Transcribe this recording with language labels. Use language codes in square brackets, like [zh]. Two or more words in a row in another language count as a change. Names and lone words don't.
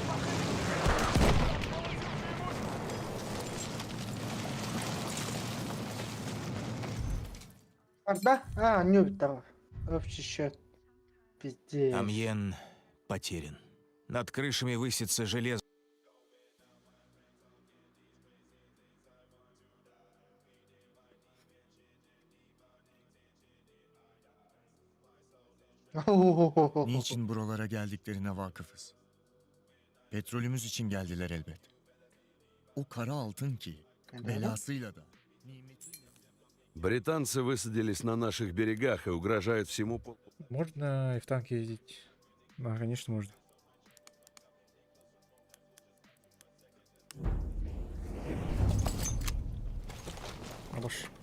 [ru] Да? А, не там. Общий счет. Пиздец. Амьен потерян. Над крышами высится железо. [tr] Niçin buralara geldiklerine vakıfız. Petrolümüz için geldiler elbet. O kara altın ki belasıyla da. [ru] Британцы высадились на наших берегах и угрожают всему Можно и в танке ездить? Да, конечно, можно. Хорош.